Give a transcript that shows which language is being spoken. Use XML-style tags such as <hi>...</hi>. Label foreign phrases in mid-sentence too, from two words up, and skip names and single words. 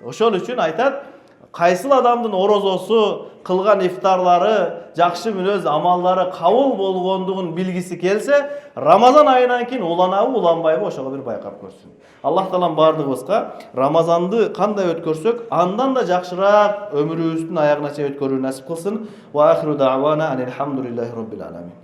<ky>Ошол үчүн айтат, кайсыл адамдын орозосу, кылган ифтарлары, жакшы мүнөз амалдары кабыл болгондугун билгиси келсе, Рамазан айынан кийин уланабы, уланбайбы ошого бир байкап көрсүн. Аллах Таалам бардыгыбызга Рамазанды кандай өткөрсөк, андан да жакшыраак өмүрүбүздүн аягына чейин өткөрүүнү насип кылсын.</ky> <ar>وآخر دعوانا أن الحمد لله رب العالمين.</ar>